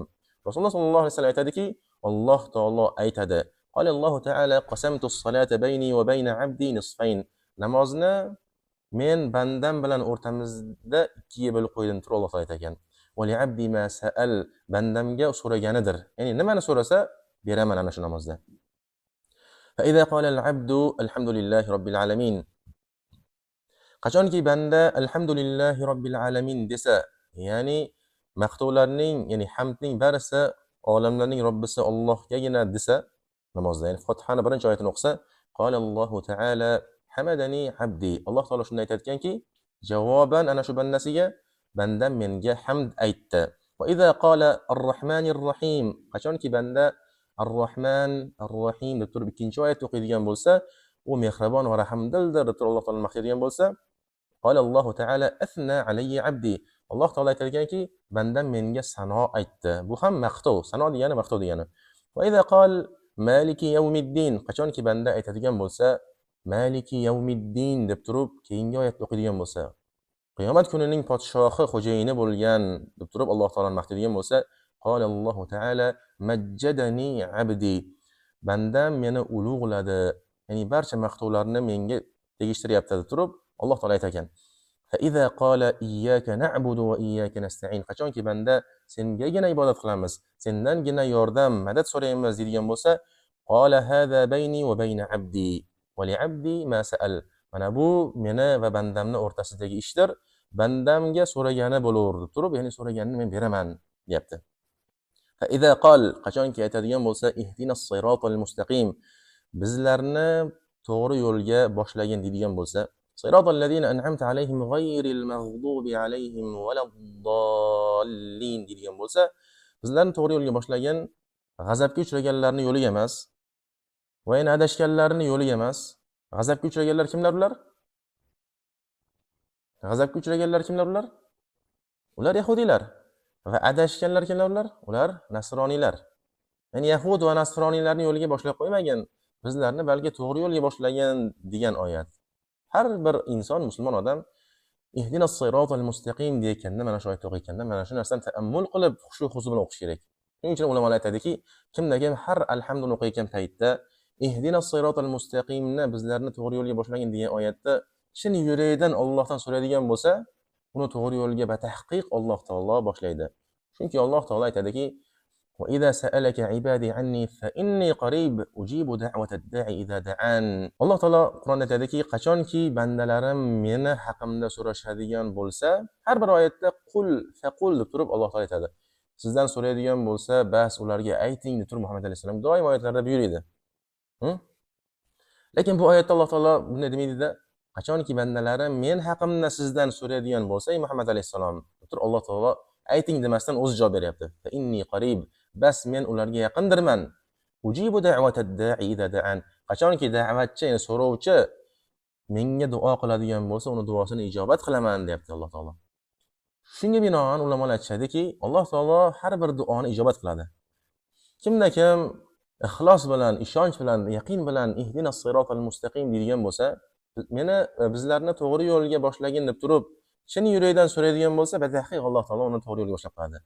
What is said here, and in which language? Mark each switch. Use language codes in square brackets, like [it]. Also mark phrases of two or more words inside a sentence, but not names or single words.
[ar] Rasululloh صلى الله عليه وسلم [uz] aytadiki, Alloh taolo aytadi: [ar] "الله تعالى قسمت الصلاة بيني وبين عبدي نصفين." [uz] Namozni men bandam bilan o'rtamizda ikkiga bo'lib qo'ydim, turib Alloh taolo aytgan. [ar] "ولعبدي ما سأل." [uz] Bandamga so'raganidir. Ya'ni nimani so'rasa beraman ana shu namozda. [ar] فإذا قال العبد الحمد لله رب العالمين. [uz] Qachonki banda [ar] الحمد لله رب العالمين [uz] desa, ya'ni maqtovlarning, ya'ni hamdning barisi olamlarning Robbisi Allohgagina desa namozda, ya'ni Fatihani birinchi oyatini o'qisa, [ar] قال الله تعالى حمدني عبدي. [uz] Alloh taolo shunday aytganki, javoban ana shu bandasiga, bandam menga hamd aytdi. [ar] وإذا قال الرحمن الرحيم. [uz] Qachonki banda [ar] الرحمن الرحيم [uz] deb turib ikkinchi oyatni o'qiydigan bo'lsa, u mehribon va rahmdildir deb turib Alloh taolo maqtaydigan bo'lsa, [ar] قال الله تعالى أثنى علي عبدي. [uz] Alloh taolo aytganki, bandam menga sano aytdi. Bu ham maqtov, sano degani maqtov degani. [ar] وإذا قال مالك يوم الدين. [uz] Qachonki banda aytadigan bo'lsa, [ar] مالك يوم الدين [uz] deb turib keyingi oyatni o'qiydigan bo'lsa, qiyomat kunining podshohi, xo'jayini bo'lgan deb turib Alloh taoloni maqtaydigan bo'lsa, [ar] قال الله تعالى مجدني عبدي. [uz] Bandam meni ulug'ladi, ya'ni barcha maqtovlarni menga tegishtiryapti deb turib Alloh taolo aytgan. [ar] فإذا قال إياك نعبد وإياك نستعين. [uz] Qachonki banda sengagina ibodat qilamiz, sendangina yordam, madad so'raymiz deydigan bo'lsa, [ar] قال هذا بيني وبين عبدي ولعبدي ما سأل. [uz] Mana bu meni va bandamning o'rtasidagi ishdir. Bandamga so'ragani bo'lar deb turib, ya'ni so'raganini men beraman deyapti. [ar] فإذا قال, [uz] qachonki aytadigan bo'lsa, [ar] اهدنا الصراط المستقيم. [uz] Bizlarni to'g'ri yo'lga boshlagin deydigan bo'lsa, [ar] صراط الذين أنعمت عليهم غير المغضوب عليهم ولا الضالين [uz] deydigan bo'lsa, bizlarni to'g'ri yo'lga boshlagan g'azabga uchraganlarning yo'liga emas, va yana adashganlarning yo'liga emas. G'azabga uchraganlar kimlar ular? G'azabga uchraganlar kimlar ular? Ular yahudiylar. Va adashganlar kimlar ular? Ular nasroniylar. Ya'ni yahud va nasroniylarning yo'liga boshlab qo'ymagan, bizlarni balki to'g'ri yo'lga boshlagan degan oyat. Har bir inson, musulmon odam [ar] اهدنا الصراط المستقيم [uz] deyotganda, mana shu oyatni o'qiganda, mana shu narsani ta'ammul qilib, xushu-xuzu bilan o'qish kerak. Shuning uchun ulamolar aytadiki, kimdagi har alhamduni o'qiyotgan paytda [ar] اهدنا الصراط [uz] mustaqimni bizlarni to'g'ri yo'lga boshlagan degan oyatda chin yuragidan Allohdan so'raydigan bo'lsa, uni to'g'ri yo'lga batahqiq Alloh taolo boshlaydi. Chunki Alloh taolo aytadiki: [ar] "وإذا سألك عبادي عني فإني قريب أجيب دعوة الداع إذا دعان." [uz] Alloh taolo Qur'onda aytadiki, qachonki bandalarim meni haqimda so'rashadigan bo'lsa, har bir oyatda [ar] قل فقل [uz] deb turib Alloh taolo aytadi. Sizdan so'raydigan bo'lsa, bas ularga ayting deb turib Muhammad alayhisalom doim oyatlarda buyuradi. Lekin bu oyatda Alloh taolo bunday demaydi-da, qachonki bandalarim men haqimda sizdan so'raydigan bo'lsa, ey Muhammad alayhisalom, deb turib Alloh taolo ayting demasdan o'zi javob beryapti. [ar] فإني قريب, [uz] bas men ularga yaqindirman. [ar] أجيب دعوة الداع إذا دعان. [uz] Qachonki da'vatchi, ya'ni so'rovchi menga duo qiladigan bo'lsa, uni duosini ijobat qilaman, deyapti Alloh taolo. Shunga binoan ulamolar aytishadiki, Alloh taolo har bir duoni ijobat qiladi. Kimda kim ixlos bilan, ishonch bilan, yaqin bilan [ar] اهدنا الصراط المستقيم [uz] deydigan bo'lsa, meni bizlarni to'g'ri yo'lga boshlagin deb turib, chin yurakdan so'raydigan bo'lsa, batahqiq Alloh taolo uni to'g'ri yo'lga boshlab qo'yadi.